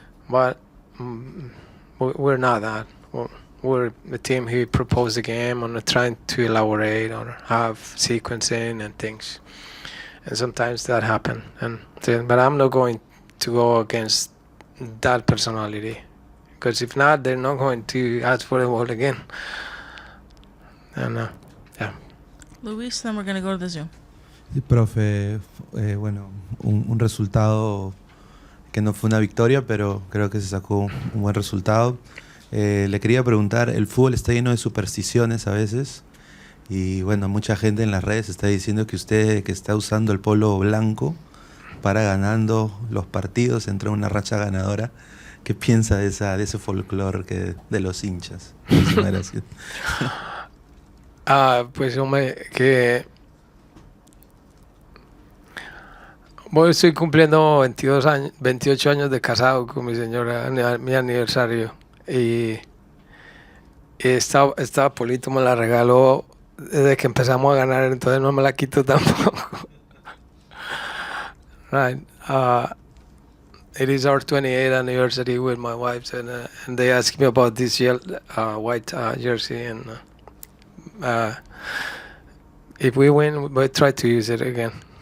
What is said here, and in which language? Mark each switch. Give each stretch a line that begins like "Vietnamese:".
English: But we're not that. We're a team who proposed the game and are trying to elaborate or have sequencing and things. And sometimes that happens. But I'm not going to go against that personality, because if not, they're not going to ask for the ball again. And Luis, then we're going to go to the Zoom.
Spanish: Sí, profe, bueno, un resultado que no fue una victoria, pero creo que se sacó un buen resultado. Le quería preguntar, el fútbol está lleno de supersticiones a veces, y bueno, mucha gente en las redes está diciendo que usted, que está usando el polo blanco para ganando los partidos, entra en una racha ganadora. ¿Qué piensa de ese folclore de los hinchas? Muchísimas gracias. Pues hombre, que bueno, estoy cumpliendo 28 años de casado con mi señora, mi aniversario, y esta Polito me la regaló desde que empezamos a ganar, entonces no me la quito tampoco.
English: Right. It is our 28th anniversary with my wife, and they asked me about this white jersey, and if we win, we'll try to use it again.